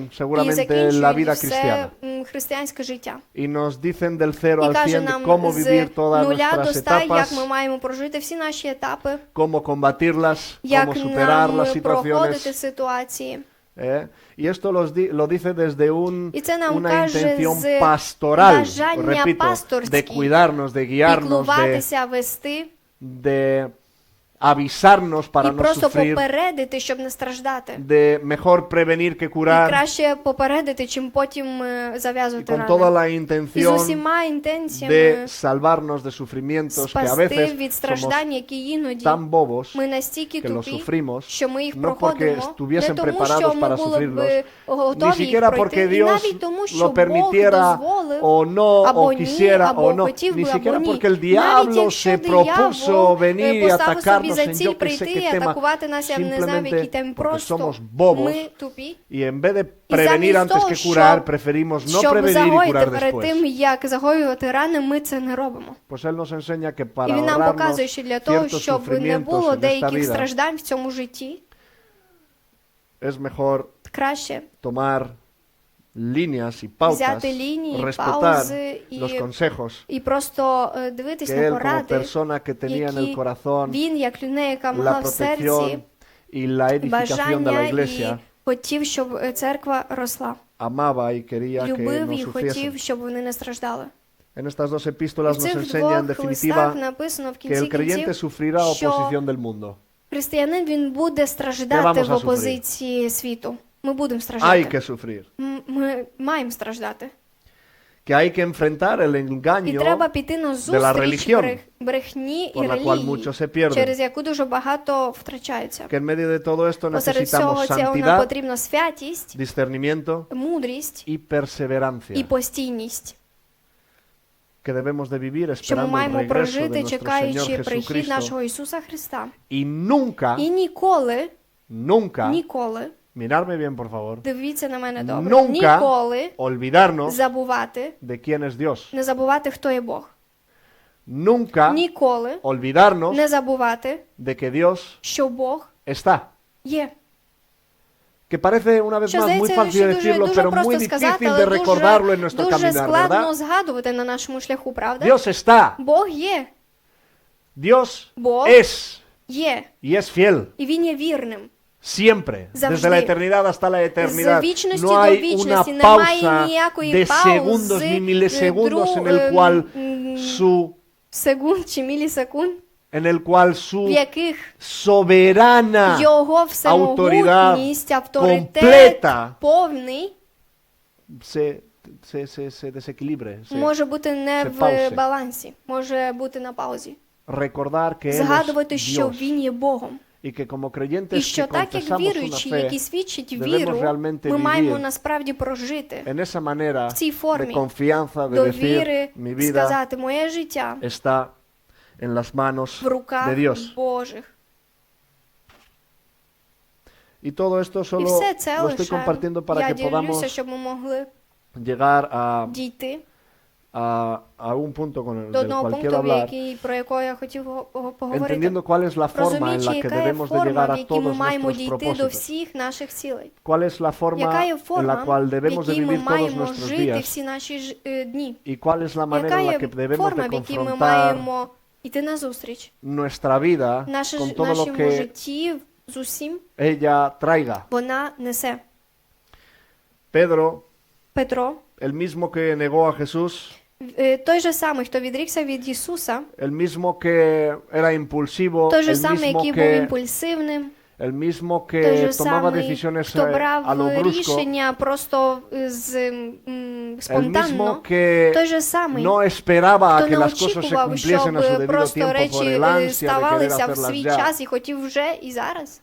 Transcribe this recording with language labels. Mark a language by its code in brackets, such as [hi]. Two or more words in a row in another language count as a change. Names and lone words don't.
[uk] і [es] seguramente la vida [uk] закінчують [es] cristiana. [uk] все християнське життя. [es] Y nos dicen del 0 [uk] І [es] al [uk] каже [es] 100 de [uk] нам [es] cómo [uk] з [es] vivir todas 0 nuestras [uk] до 100, як [es] etapas, [uk] ми маємо прожити всі наші етапи, [es] cómo combatirlas, [uk] як [es] cómo superar las [uk] нам проходити [es] situaciones. [uk] ситуації. [es] Y esto lo dice desde [uk] І це нам [es] una [uk] каже [es] intención [uk] з [es] pastoral, [uk] бажання [es] repito, de [uk] пасторське, [es] cuidarnos, de guiarnos, [uk] піклуватися, вести, [es] de avisarnos para [uk] і [es] no [uk] просто [es] sufrir, [uk] попередити, щоб не страждати. [es] de mejor prevenir que [uk] І [es] curar, [uk] краще попередити, чим потім [es] y [uk] зав'язувати [es] con toda [uk] рани. [es] la [uk] І з [es] intención [uk] усіма [es] de [uk] інтенціями [es] salvarnos de sufrimientos que a [uk] спасти [es] veces [uk] від [es] somos [uk] страждань, які іноді [es] tan bobos [uk] ми настільки [es] que los [uk] тупі, [es] sufrimos, [uk] що ми їх [es] no porque [uk] проходимо, не [es] estuviesen [uk] тому, [es] preparados [uk] що ми [es] para [uk] були [es] sufrirlos, [uk] б [es] ni [uk] готові їх [es] siquiera [uk] пройти, [es] porque [uk] і [es] Dios [uk] навіть тому, що [es] lo [uk] Бог [es] permitiera [uk] дозволив, [es] o no, [uk] або [es] o [uk] ні, [es] quisiera [uk] або [es] o no, [uk] хотів [es] ni [uk] би, або [es] siquiera [uk] ні. [es] porque el [uk] Навіть [es] diablo [uk] якщо [es] se propuso [uk] диявол [es] venir y [uk] поставив собі [es] atacarnos [uk] за [es] en [uk] ціль [es] yo que sé [uk] прийти і [es] qué tema, [uk] атакувати нас, я не знаю, в якій темі, [es] simplemente porque [uk] просто [es] somos bobos [uk] ми тупі. [es] y en vez de [uk] І [es] prevenir [uk] замість [es] antes [uk] того, [es] que curar, [uk] щоб- [es] preferimos no [uk] Щоб [es] prevenir y [uk] загоїти [es] curar [uk] перед тим, [es] después. [uk] як загоювати рани, ми це не робимо. [es] Pues Él nos enseña que [uk] І [es] para [uk] він нам [es] ahorrarnos [uk] показує, що для того, [es] ciertos [uk] щоб не [es] sufrimientos [uk] було [es] en esta [uk] деяких [es] vida, [uk] страждань в цьому житті, [es] es mejor [uk] краще [es] tomar líneas y pautas, [uk] взяти лінії, [es] respetar [uk] паузи [es] los consejos [uk] і просто дивитись [es] que [uk] на [es] él como [uk] поради, [es] persona que tenía en el [uk] які [es] corazón [uk] він, як людина, яка [es] la [uk] мала в серці [es] protección y la edificación de [uk] бажання [es] la [uk] і [es] iglesia, [uk] хотів, щоб церква росла. [es] amaba y quería que [uk] Любив [es] no [uk] і хотів, [es] sufriesen. [uk] щоб вони не страждали. [es] En estas dos [uk] В [es] epístolas nos [uk] цих [es] enseña en [uk] двох листах [es] definitiva [uk] написано в [es] que [uk] кінці [es] el creyente [uk] кінців, [es] sufrirá [uk] що [es] oposición del mundo. [uk] християнин, він буде [es] Que [uk] страждати [es] vamos [uk] в [es] a [uk] опозиції світу. Ми будемо [es] Hay [uk] страждати. [es] que sufrir. [uk] Ми маємо страждати. [es] Que hay que enfrentar el [uk] І [es] engaño [uk] треба піти на [es] la [uk] зустріч [es] religión, [uk] брехні і [es] por la cual muchos se [uk] релігії, [es] pierden. [uk] через яку дуже багато втрачаються. [es] Que en medio de todo esto [uk] Посеред всього [es] necesitamos [uk] цього нам [es] santidad, [uk] потрібна святість, [es] discernimiento [uk] мудрість [es] y [uk] і [es] perseverancia. [uk] постійність, [es] Que debemos de vivir [uk] що ми [es] esperando el [uk] маємо [es] regreso de [uk] прожити, [es] nuestro [uk] чекаючи [es] Señor [uk] прихід [es] Jesucristo. [uk] нашого Ісуса Христа. [es] Y nunca, [uk] І ніколи, [es] nunca, mirarme bien por favor, [uk] дивіться на мене добре, [es] nunca [uk] ніколи [es] olvidarnos [uk] забувати, [es] de quién es Dios. [uk] не забувати, хто є Бог. [es] Nunca [uk] Ніколи [es] olvidarnos [uk] не забувати, [es] de que Dios [uk] що Бог [es] está. [uk] є. [es] Que parece una vez [uk] Що, [es] más muy [uk] здається, [es] fácil [uk] що [es] decirlo, [uk] дуже [es] pero muy [uk] просто сказати, [es] difícil de [uk] але [es] recordarlo en nuestro [uk] дуже [es] caminar, [uk] складно [es] ¿verdad? [uk] згадувати на нашому шляху, правда? [es] Dios está. [uk] Бог є, [es] Dios [uk] Бог [es] es [uk] є, [es] y es fiel. [uk] і Він є вірним. [es] Siempre, desde [uk] Завжди. [es] la eternidad hasta la eternidad, [uk] З вічності [es] no [uk] до [es] hay una [uk] вічності немає [es] pausa [uk] ніякої [es] de segundos [uk] паузи, [es] ni milisegundos en el cual su, [uk] секунд чи мілісекунд, [es] en el cual [uk] в [es] su [uk] яких [es] soberana [uk] його всемогутність, авторитет [es] completa [uk] повний [es] se desequilibre, [uk] може бути не се в паузи. балансі, може бути на паузі. [es] recordar que Él es [uk] Згадувати, що [es] Dios [uk] Він є Богом. [es] y que como creyentes [uk] І [es] que [uk] що так, як [es] confesamos una [uk] віруючі, [es] fe, [uk] які свідчать [es] debemos [uk] віру, [es] realmente [uk] ми маємо [es] vivir [uk] насправді прожити [es] en esa manera [uk] в цій [es] de [uk] формі [es] confianza, de [uk] довіри, [es] decir, mi vida [uk] сказати, моє життя [es] está en las manos [uk] в руках [es] de Dios. [uk] Божих. [es] Y todo esto [uk] І [es] solo [uk] все це [es] lo estoy [uk] лише [es] compartiendo para [uk] я [es] que [uk] ділюся, [es] podamos [uk] щоб ми могли [es] llegar [uk] дійти [es] a un punto con [uk] до [es] del [uk] одного [es] cual quiero [uk] пункту, [es] hablar, [uk] про якого я хотів поговорити. [es] entendiendo cuál es la forma en [uk] Розуміючи, [es] la que [uk] яка є [es] debemos de [uk] форма, [es] llegar [uk] в [es] a [uk] якій ми [es] todos [uk] маємо [es] nuestros [uk] дійти до [es] propósitos, [uk] всіх наших цілей. [es] cuál es la forma [uk] Яка є [es] en la [uk] форма, [es] cual [uk] в [es] debemos de [uk] якій ми [es] vivir todos [uk] маємо [es] nuestros [uk] жити [es] días [uk] всі наші дні. [es] y cuál es la manera [uk] Яка [es] en la [uk] є [es] que debemos [uk] форма, [es] de [uk] в якій ми [es] confrontar [uk] маємо йти назустріч [es] nuestra vida con todo lo [uk] нашому [es] que [uk] житті з усім [es] ella traiga. [uk] вона несе. [es] Pedro, [uk] Петро, [es] el mismo que negó a Jesús, [uk] той же самий, хто відрікся від Ісуса, [es] el mismo que era impulsivo, [uk] той же [es] el [uk] самий, [es] mismo [uk] який був [es] que [uk] імпульсивним, [es] el mismo [uk] Той [es] que [uk] же [es] tomaba [uk] самий, [es] decisiones [uk] хто [es] a lo [uk] брав [es] brusco, [uk] рішення просто [es] el [uk] спонтанно. [es] mismo que [uk] Той же самий, [es] no esperaba a [uk] хто [es] que [uk] не [es] las cosas se [uk] очікував, [es] cumpliesen a su [uk] щоб [es] debido [uk] просто [es] tiempo por [uk] речі [es] el ansia de querer [uk] ставалися в [es] hacerlas [uk] свій [es] ya. [uk] час і хотів вже і зараз.